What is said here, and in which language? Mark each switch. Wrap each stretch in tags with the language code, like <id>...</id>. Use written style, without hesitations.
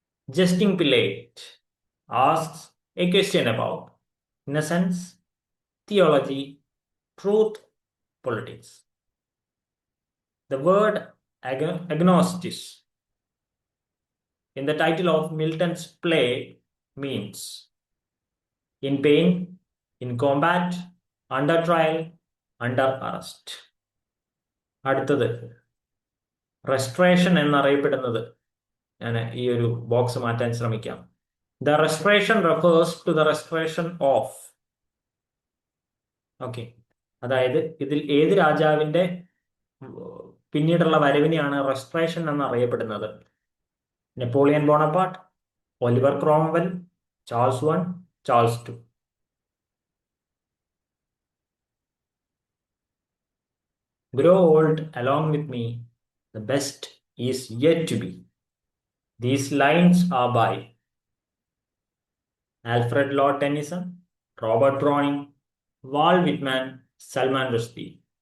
<en>Jesting Pilate asks a question about innocence, theology, truth, politics. The word agnostis in the title of Milton's play means in pain, in combat, under trial, under arrest.</en> <ml>അടുത്തത്, restoration എന്നറിയപ്പെടുന്നത്, ഞാൻ ഈ ഒരു box മാറ്റാൻ ശ്രമിക്കാം.</ml> <en>The restoration refers to the restoration of.</en> <ml>Okay, അതായത് ഇതിൽ ഏത് രാജാവിന്റെ പിന്നീടുള്ള വരവിനെയാണ് റെസ്ട്രേഷൻ എന്നറിയപ്പെടുന്നത്? Napoleon Bonaparte, Oliver Cromwell, Charles I, Charles II.</ml> <en>Grow old along with me, the best is yet to be. These lines are by Alfred Lord Tennyson, Robert Browning, Walt Whitman, Salman Rushdie.</en>